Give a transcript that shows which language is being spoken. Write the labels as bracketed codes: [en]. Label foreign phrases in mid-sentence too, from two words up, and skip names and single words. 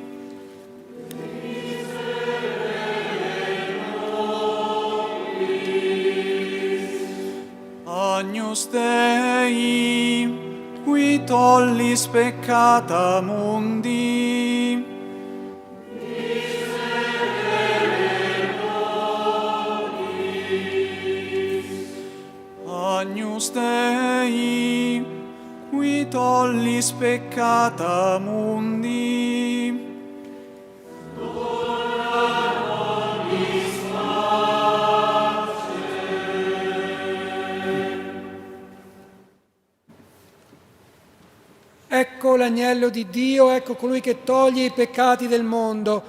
[la] Agnus Dei, qui tollis peccata mundi, Agnus Dei, qui tollis peccata mundi. [it] Ecco l'agnello di Dio, ecco colui che toglie i peccati del mondo.